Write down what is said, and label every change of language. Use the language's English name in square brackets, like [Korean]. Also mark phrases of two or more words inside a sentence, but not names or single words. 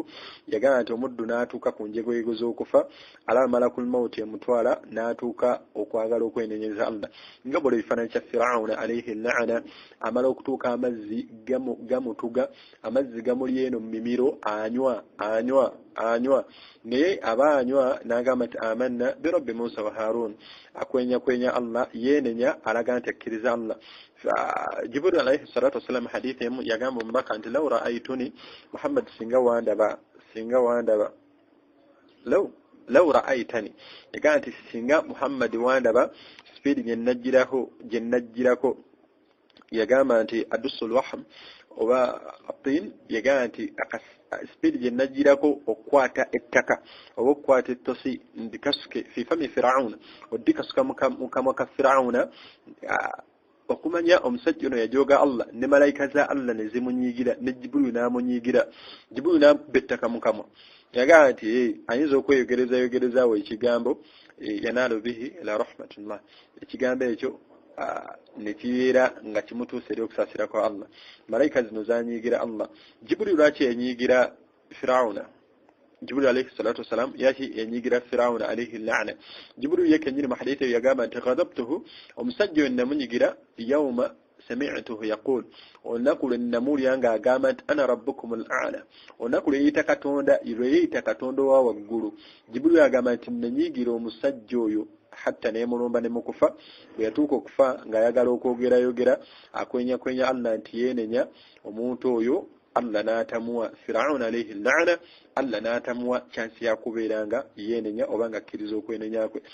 [Ganda] Yagamba nti omuddu n'atuuka ku njegoyego z'okufa, alaba [Arabic] ملك الموت [Ganda] emutwala n'atuuka okwagala okwenenyeza Allah. Nga bw'olaba ekifaananyi kya Firawuna [Arabic] عليه اللعنة, [Ganda] amala okutuuka amazzi gamutuga, amazzi gamuli eno mu mimiro, anywa naye aba anywa n'agamba nti [Arabic] آمنا برب موسى وهارون. [Ganda] Akwenya Allah, yeenenya alaga nti akkiriza Allah. Jibril [Arabic] عليه الصلاة والسلام [Ganda] hadithi emu yagamba omubaka nti [Arabic] لو رأيتني محمد [Ganda] singa wandaba [Arabic] لو رأيتني, [Ganda] yagamba nti singa Muhammad wandaba speed gye najjirako, yagamba nti adusul wahm oba atin, yagamba nti speed gye najjirako okukwata ettaka oba okukwata ettosi ndikasuke [Arabic] في فم فرعون, [Ganda] oddikasuka mukamwa ka Firawuna, okumanya omusajja ono yajooga Allah ne malayika za Allah ne zimunyiigira ne Jibril n'amunyiigira, Jibril n'abettaka mu kamwa. Yagamba nti ayinza okweyogerezaawo ekigambo [Arabic] ينال به إلى رحمة الله, [Ganda] ekigambo ekyo ne kibeera nga kimutuusa eri okusaasira kwa Allah. Malayika zino zanyiigira Allah. Jibril lwaki yanyiigira Firawuna? Jibril [Arabic] عليه الصلاة والسلام [Ganda] yaki yanyiigira Firawuna [Arabic] عليه اللعنة. [Ganda] Jibril yekenyini mu hadithi yagamba nti ghadabtuhu, omusajja oyo namunyigira [Arabic] يوم سمعته يقول, [Ganda] olunaku lwe namuwulira ng'agamba nti [Arabic] أنا ربكم الأعلى, [Ganda] olunaku lwe yeyita Katonda owa waggulu. Jibril agamba nti nanyiigira omusajja oyo hatta nemulumba ne mukufa, bwe yatuuka okufa ng'ayagala okwogerayogera akwenya Allah nti yeenenya, omuntu oyo Allah n'atamuwa Firawuna [Arabic] عليه اللعنة, [Ganda] Allah n'atamuwa chansi ya kubeeranga yeenenya oba nga akkiriza okwenenya kwe.